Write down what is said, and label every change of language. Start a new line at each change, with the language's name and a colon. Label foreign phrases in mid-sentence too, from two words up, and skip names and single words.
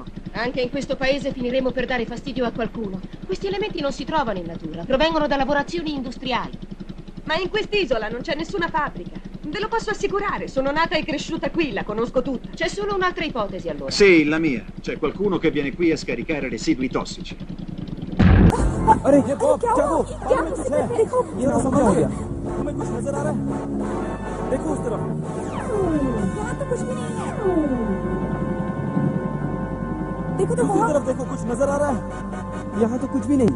Italian: Anche in questo paese finiremo per dare fastidio a qualcuno. Questi elementi non si trovano in natura, provengono da lavorazioni industriali. Ma in quest'isola non c'è nessuna fabbrica. Ve lo posso assicurare, sono nata e cresciuta qui, la conosco tutta. C'è solo un'altra ipotesi allora. Sì, la mia. C'è qualcuno che viene qui a scaricare residui tossici.
Hindi: अरे ये बॉब क्या वो में कुछ है ये ना समझ आ गया तुम्हें कुछ नजर आ रहा है देखो उस तरफ यहाँ तो कुछ भी नहीं है देखो तो दूसरी तरफ देखो कुछ नजर आ रहा है यहाँ तो कुछ भी नहीं।